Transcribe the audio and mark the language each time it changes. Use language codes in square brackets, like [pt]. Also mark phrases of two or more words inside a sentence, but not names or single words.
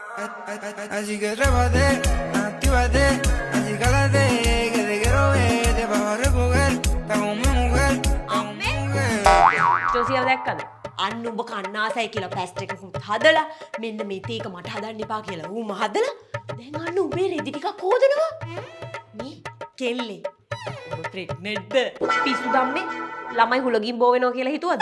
[es] Así que trépate, actívate, así cálate, que te quiero ver, te vas a recoger, está con mi mujer, está con mi mujer. [si] ජෝසියාව දැක්කද? අන්න උඹ කන්නාසයි කියලා පැස්ට් එකකුත් හදලා මෙන්න මේ තේක මට හදන්න එපා කියලා ඌම හදලා දැන් අන්න උඹේ රෙදි ටිකක් හොදනවා. මේ කෙල්ලේ උඹ ප්‍රෙග්නන්ට්ද? පිස්සු ධම්මේ ළමයි හුලගින් බෝ වෙනවා කියලා හිතුවද?